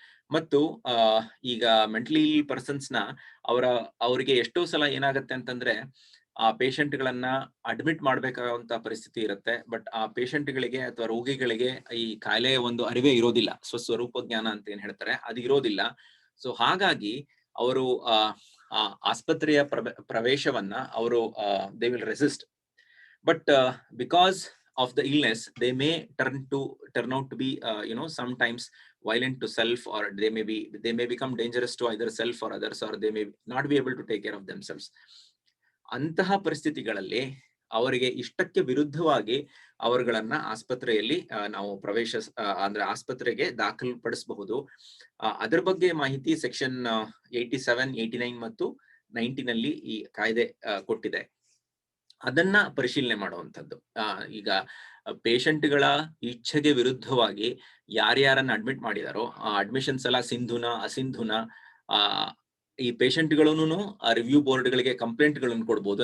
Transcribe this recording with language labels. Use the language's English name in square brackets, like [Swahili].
[Kannada] ಮತ್ತು ಈಗ mentally persons ನ ಅವರಿಗೆ ಎಷ್ಟೋ ಸಲ ಏನಾಗತ್ತೆ ಅಂತಂದ್ರೆ, ಆ ಪೇಷಂಟ್ ಗಳನ್ನ ಅಡ್ಮಿಟ್ ಮಾಡ್ಬೇಕಾಗುವಂತ ಪರಿಸ್ಥಿತಿ ಇರುತ್ತೆ. ಬಟ್ ಆ ಪೇಷಂಟ್ ಗಳಿಗೆ ಅಥವಾ ರೋಗಿಗಳಿಗೆ ಈ ಕಾಯಿಲೆಯ ಒಂದು ಅರಿವೇ ಇರೋದಿಲ್ಲ, ಸ್ವಸ್ವರೂಪ ಜ್ಞಾನ ಅಂತ ಏನ್ ಹೇಳ್ತಾರೆ, ಅದು ಇರೋದಿಲ್ಲ. ಸೊ ಹಾಗಾಗಿ ಅವರು ಆಸ್ಪತ್ರೆಯ ಪ್ರವೇಶವನ್ನ ಅವರು [English] They will resist. But because of the illness they may turn out to be sometimes violent to self, or they may become dangerous to either self or others, or they may not be able to take care of themselves. [Kannada] ಅಂತಹ ಪರಿಸ್ಥಿತಿಗಳಲ್ಲಿ ಅವರಿಗೆ ಇಷ್ಟಕ್ಕೆ ವಿರುದ್ಧವಾಗಿ ಅವರುಗಳನ್ನ ಆಸ್ಪತ್ರೆಯಲ್ಲಿ ನಾವು ಅಂದ್ರೆ ಆಸ್ಪತ್ರೆಗೆ ದಾಖಲುಪಡಿಸಬಹುದು. ಅದರ ಬಗ್ಗೆ ಮಾಹಿತಿ ಸೆಕ್ಷನ್ 87, 89 ಮತ್ತು 90 ನಲ್ಲಿ ಈ ಕಾಯ್ದೆ ಕೊಟ್ಟಿದೆ. ಅದನ್ನ ಪರಿಶೀಲನೆ ಮಾಡುವಂಥದ್ದು. ಈಗ ಪೇಷಂಟ್ಗಳ ಇಚ್ಛೆಗೆ ವಿರುದ್ಧವಾಗಿ ಯಾರ್ಯಾರನ್ನ ಅಡ್ಮಿಟ್ ಮಾಡಿದಾರೋ ಆ ಅಡ್ಮಿಷನ್ಸ್ ಎಲ್ಲ ಸಿಂಧುನ ಅಸಿಂಧುನ ಈ ಪೇಷಂಟ್ಗಳನ್ನು ರಿವ್ಯೂ ಬೋರ್ಡ್ಗಳಿಗೆ ಕಂಪ್ಲೇಂಟ್ಗಳನ್ನು ಕೊಡ್ಬೋದು.